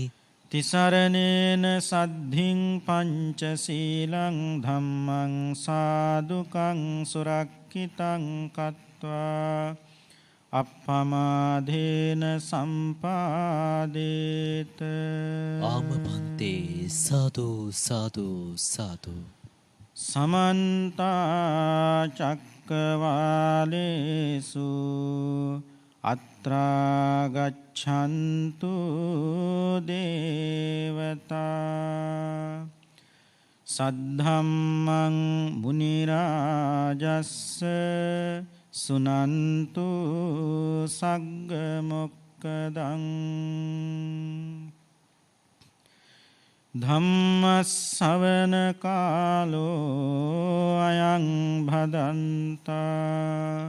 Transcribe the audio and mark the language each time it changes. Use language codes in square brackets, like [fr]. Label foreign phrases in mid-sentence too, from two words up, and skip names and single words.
[pi] තිසරණේන සද්ධින් පංචශීලං ධම්මං සාදුකං සුරක්ඛිතං කତ୍වා අප්පමාදේන සම්පාදේත. ආමපන්තේ සාදු සාදු සාදු. සමන්ත චක්කවාලේසු අත්‍රා ගච්ඡන්තු දේවතා සද්ධම්මං මුනි රාජස්ස සුනන්තු සග්ග මොක්ඛදං ධම්ම ශ්‍රවණ කාලෝ අයං භදන්තා.